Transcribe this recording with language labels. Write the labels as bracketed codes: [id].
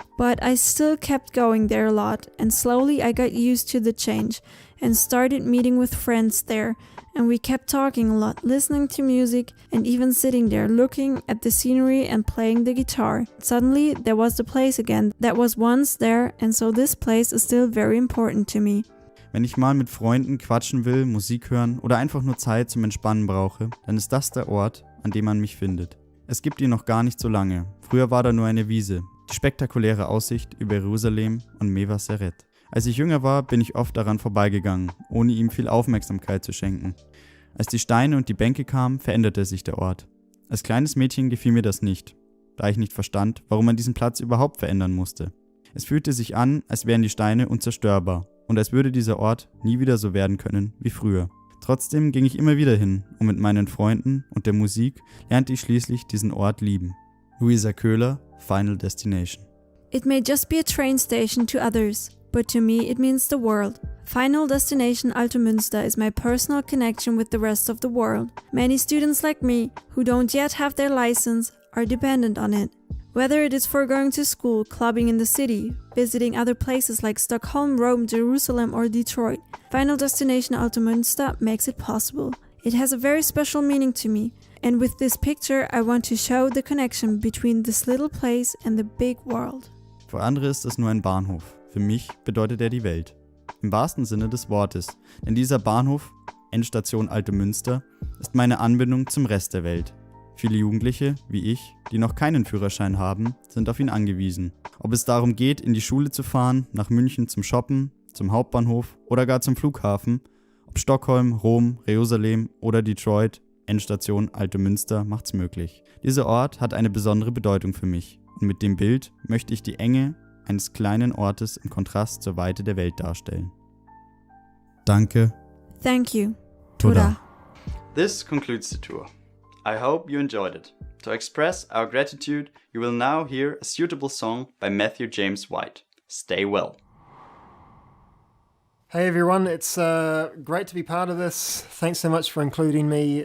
[en] But I still kept going there a lot, and slowly I got used to the change and started meeting with friends there, and we kept talking a lot, listening to music, and even sitting there looking at the scenery and playing the guitar. Suddenly there was the place again that was once there, and so this place is still very important to me. [de] Wenn ich mal mit Freunden quatschen will, Musik hören oder einfach nur Zeit zum Entspannen brauche, dann ist das der Ort, an dem man mich findet. Es gibt ihn noch gar nicht so lange. Früher war da nur eine Wiese. Die spektakuläre Aussicht über Jerusalem und Mevazaret. Als ich jünger war, bin ich oft daran vorbeigegangen, ohne ihm viel Aufmerksamkeit zu schenken. Als die Steine und die Bänke kamen, veränderte sich der Ort. Als kleines Mädchen gefiel mir das nicht, da ich nicht verstand, warum man diesen Platz überhaupt verändern musste. Es fühlte sich an, als wären die Steine unzerstörbar und als würde dieser Ort nie wieder so werden können wie früher. Trotzdem ging ich immer wieder hin und mit meinen Freunden und der Musik lernte ich schließlich diesen Ort lieben. [en] Luisa Köhler, Final Destination. It may just be a train station to others, but to me it means the world. Final Destination Altomünster is my personal connection with the rest of the world. Many students like me, who don't yet have their license, are dependent on it. Whether it is for going to school, clubbing in the city, visiting other places like Stockholm, Rome, Jerusalem or Detroit, Final Destination Altomünster makes it possible. It has a very special meaning to me, and with this picture I want to show the connection between this little place and the big world. [de] Für andere ist es nur ein Bahnhof. Für mich bedeutet er die Welt. Im wahrsten Sinne des Wortes, denn dieser Bahnhof, Endstation Altomünster, ist meine Anbindung zum Rest der Welt. Viele Jugendliche, wie ich, die noch keinen Führerschein haben, sind auf ihn angewiesen. Ob es darum geht, in die Schule zu fahren, nach München zum Shoppen, zum Hauptbahnhof oder gar zum Flughafen, ob Stockholm, Rom, Jerusalem oder Detroit, Endstation Altomünster macht's möglich. Dieser Ort hat eine besondere Bedeutung für mich und mit dem Bild möchte ich die Enge eines kleinen Ortes im Kontrast zur Weite der Welt darstellen. Danke. [en] Thank you. [he] Toda. Toda. [en] This concludes the tour. I hope you enjoyed it. To express our gratitude, you will now hear a suitable song by Matthew James White. Stay well. Hey everyone, it's great to be part of this. Thanks so much for including me.